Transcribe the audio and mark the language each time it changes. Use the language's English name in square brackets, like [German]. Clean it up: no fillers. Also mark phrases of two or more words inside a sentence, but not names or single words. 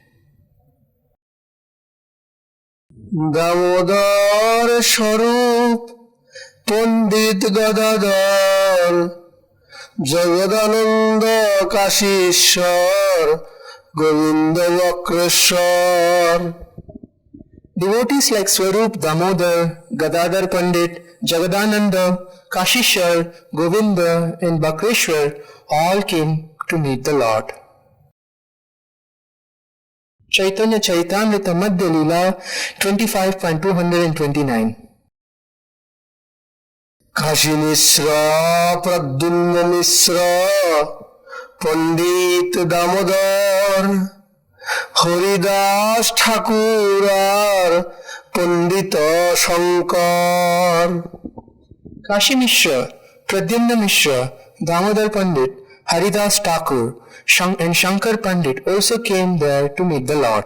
[Bangla] দামোদর স্বরূপ পণ্ডিত গদাধর, জগদানন্দ কাশীশ্বর, গোবিন্দ বক্রেশ্বর. [English] Devotees like Swarup Damodar, Gadadhar Pandit, Jagadananda, Kashishwar, Govinda and Bakreshwar all came to meet the Lord. Chaitanya Charitamrita Madhya Leela 25.229. [Bangla] Kashi Misra, Pradyumna Misra, Pandit Damodar, হরিদাস ঠাকুর আর পণ্ডিত শঙ্কর. [English] Kashi Mishra, Pradyumna Mishra, Damodar Pandit, Haridas Thakur and Shankar Pandit also came there to meet the Lord.